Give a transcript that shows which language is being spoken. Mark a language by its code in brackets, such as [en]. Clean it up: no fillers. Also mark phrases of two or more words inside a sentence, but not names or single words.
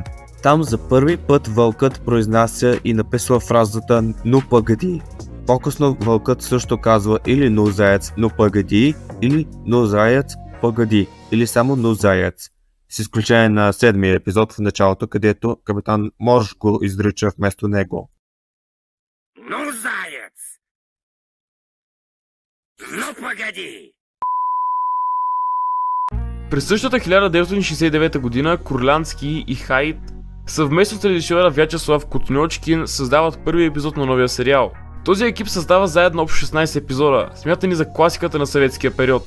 [bg] Там за първи път вълкът произнася и написва фразата [ru] "Но пъгади". [bg] По-късно вълкът също казва или [ru] "Но заяц, но пъгади", [bg] или [ru] "Но заяц, пъгади", [bg] или само [ru] "Но заяц", [bg] с изключение на 7-ми епизод в началото, където капитан Морж го изрича вместо него. [ru] Ну, заяц! Ну, погоди! [bg] През същата 1969 година Курлянски и Хайт съвместно с режисьора Вячеслав Котньочкин създават първи епизод на новия сериал. Този екип създава заедно общо 16 епизода, смятани за класиката на съветския период.